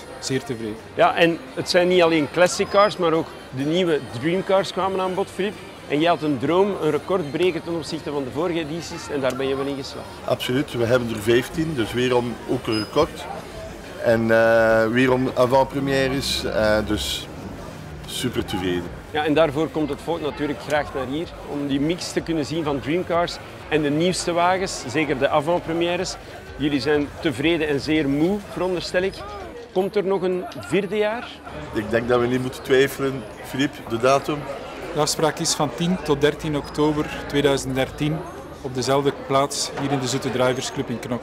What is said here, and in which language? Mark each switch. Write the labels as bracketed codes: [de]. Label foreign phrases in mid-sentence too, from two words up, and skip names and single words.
[nl] Zeer tevreden. Ja, en het zijn niet alleen [en] classic cars, [nl] maar ook de nieuwe Dreamcars kwamen aan bod, Philippe. En jij had een droom, een record breken ten opzichte van de vorige edities en daar ben je wel in geslaagd. Absoluut, we hebben er 15, dus weerom ook een record. En weerom avant-premières, dus super tevreden. Ja, en daarvoor komt het volk natuurlijk graag naar hier, om die mix te kunnen zien van Dreamcars en de nieuwste wagens, zeker de avant-premières. Jullie zijn tevreden en zeer moe, veronderstel ik. Komt er nog een 4e jaar? Ik denk dat we niet moeten twijfelen, Philippe, de datum. De afspraak is van 10 tot 13 oktober 2013 op dezelfde plaats hier in de Zoete Drivers Club in Knok.